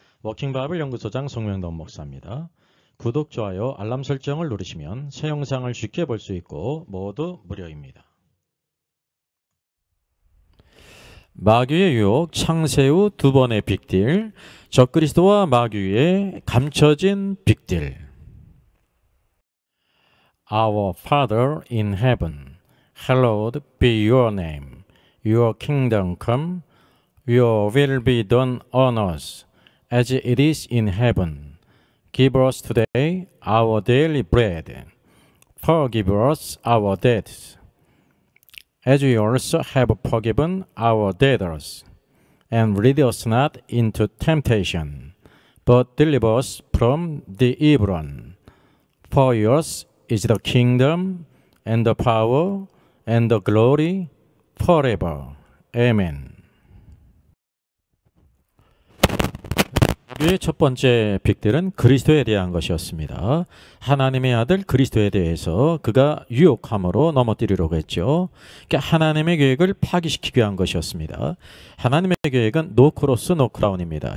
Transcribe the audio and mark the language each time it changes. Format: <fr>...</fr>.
<ko>워킹바이블 연구소장 송명돈 목사입니다. 구독, 좋아요, 알람 설정을 누르시면 새 영상을 쉽게 볼 수 있고 모두 무료입니다. 마귀의 유혹, 창세 후 두 번의 빅딜, 적그리스도와 마귀의 감춰진 빅딜.</ko> <en>Our Father in heaven, hallowed be your name. Your kingdom come, your will be done on earth as it is in heaven. Give us today our daily bread. Forgive us our debts, as we also have forgiven our debtors. And lead us not into temptation, but deliver us from the evil one. For yours is the kingdom and the power and the glory forever. Amen.</en> <ko>첫 번째 빅딜은 그리스도에 대한 것이었습니다. 하나님의 아들 그리스도에 대해서 그가 유혹함으로 넘어뜨리려고 했죠. 그러니까 하나님의 계획을 파기시키기 위한 것이었습니다. 하나님의 계획은 노 크로스 노 크라운입니다.</ko>